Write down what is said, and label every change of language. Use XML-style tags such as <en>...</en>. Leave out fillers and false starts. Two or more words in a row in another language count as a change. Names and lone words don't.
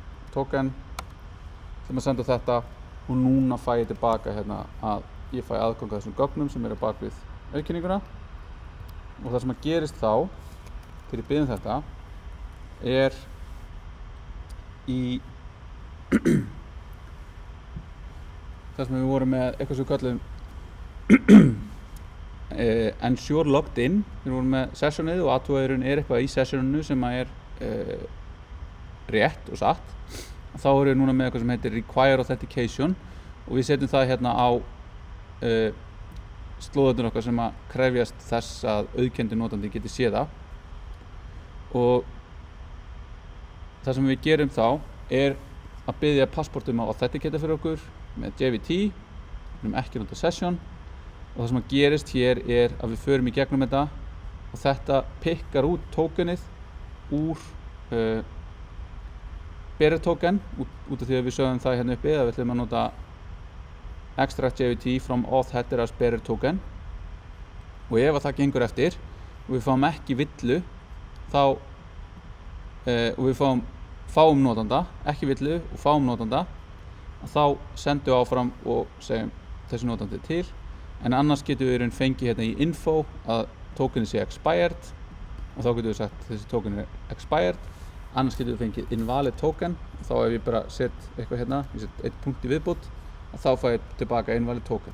<is>sem að senda þetta og núna fæ ég tilbaka hérna að ég fæ aðgang að þessum gögnum sem á bak við auðkenninguna og það sem að gerist þá þegar ég bið þetta í það sem við vorum með eitthvað sem við kallum</is> <en>ensure logged in,</en> <is>við vorum með sessionið og athugaðurinn eitthvað í sessioninu sem að rétt og satt. Þá erum við núna með eitthvað sem heitir</is> <en>require authentication</en> <is>og við setjum það hérna á slóðurnar okkar sem að krefjast þess að auðkenndi notandi geti séð það. Og það sem við gerum þá að biðja passportum að authenticata fyrir okkur með JVT, við erum ekki nota session og það sem að gerist hér að við förum í gegnum þetta og þetta pikkar út tokenið úr</is> <en>bearer token</en> <is>út af því að við sögum það hérna uppi að við ætlum að nota</is> <en>extract JVT from auth header as bearer token</en> <is>og ef að það gengur eftir og við fáum ekki villu þá og við fáum notanda, ekki villu og fáum notanda þá sendum við áfram og segjum þessi notandi til en annars getum við fengið hérna í info að tokenið sé expired og þá getum við sagt þessi</is> <en>token expired</en> <is>annars getum við fengið</is> <en>invalid token</en> <is>og þá ef ég bara set eitthvað hérna, ég set eitt punkt í viðbót og þá fæ ég tilbaka</is> <en>invalid token.</en>